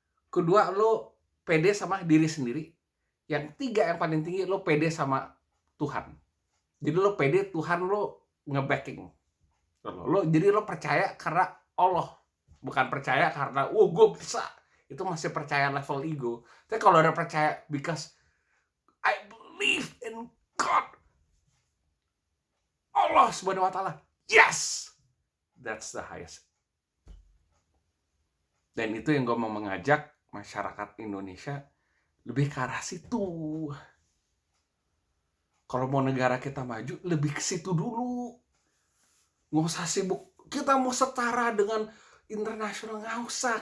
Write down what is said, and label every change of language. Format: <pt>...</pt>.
<id>Kedua lo PD sama diri sendiri. Yang tiga yang paling tinggi lo PD sama Tuhan. Jadi lo PD, Tuhan lo nge-backing. Jadi lo percaya karena Allah. Bukan percaya karena, gue bisa. Itu masih percaya level ego. Tapi kalau udah percaya</id> <en>because I believe in God, Allah Subhanahu wa Ta'ala, yes, that's the highest.</en> <id>Dan itu yang gue mau mengajak masyarakat Indonesia lebih ke arah situ. Kalau mau negara kita maju, lebih ke situ dulu. Nggak usah sibuk, kita mau setara dengan internasional, nggak usah.</id>